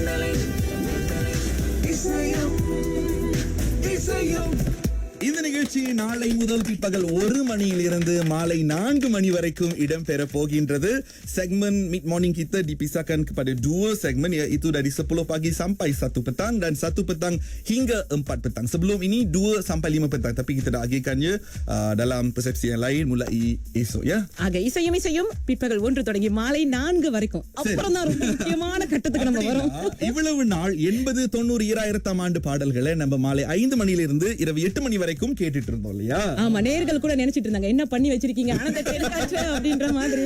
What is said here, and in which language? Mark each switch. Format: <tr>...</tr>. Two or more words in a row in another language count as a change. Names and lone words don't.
<ta>இந்த நிகழ்ச்சி நாளை முதல் பிற்பகல் 1 மணியிலிருந்து மாலை 4 மணி வரைக்கும் இடம்பெற போகின்றது.</ta> <ms>Segmen Mid Morning kita dipisahkan kepada 2 segmen, iaitu dari 10 pagi sampai 1 petang dan 1 petang hingga 4 petang. Sebelum ini 2 sampai 5 petang, tapi kita dah agihkannya dalam persepsi yang lain mulai esok ya.</ms> <ta>ஆக இசையும் பிற்பகல் 1 தொடங்கி மாலை 4 வரைக்கும். அப்புறம் தான் ரொம்ப முக்கியமான கட்டத்துக்கு நம்ம வரோம். இவ்வளவு நாள் 80, 90, 2000ஆம் ஆண்டு பாடல்களை நம்ம மாலை 5 மணியிலிருந்து இரவு 8 மணி வரைக்கும் கேட்டுட்டு இருந்தோம் இல்லையா? ஆமா, நேயர்கள் கூட நினைச்சிட்டு இருந்தாங்க என்ன பண்ணி வச்சிருக்கீங்க ஆனந்த தேன்காற்று அப்படின்ற மாதிரி.</ta>